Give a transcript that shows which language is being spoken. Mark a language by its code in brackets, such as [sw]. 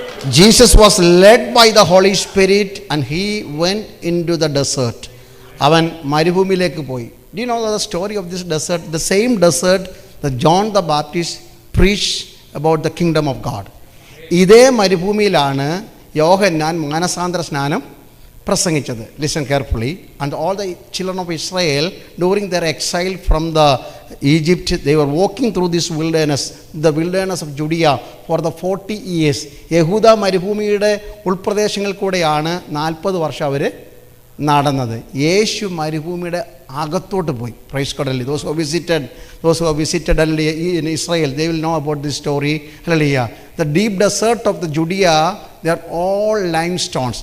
[en] Jesus was led by the Holy Spirit and he went into the desert. [ml] അവൻ മരുഭൂമിയിലേക്ക് പോയി. [en] Do you know the story of this desert? The same desert that John the Baptist preached about the kingdom of God. [ml] ഇതേ മരുഭൂമിയിലാണ് യോഹന്നാൻ മാനസാന്തര സ്നാനം പ്രസംഗിച്ചത്. [en] Listen carefully. And all the children of Israel during their exile from the Egypt, they were walking through this wilderness, the wilderness of Judea, for the 40 years. [ml] യഹൂദ മരുഭൂമിയുടെ ഉൾപ്രദേശങ്ങളിൽ കൂടെയാണ് 40 വർഷം അവർ നടന്നത്. യേശു മരുഭൂമിയുടെ അകത്തോട്ട് പോയി. [en] Praise God. Those who have visited in Israel, they will know about this story. Hallelujah. The deep desert of the Judea, they are all limestones.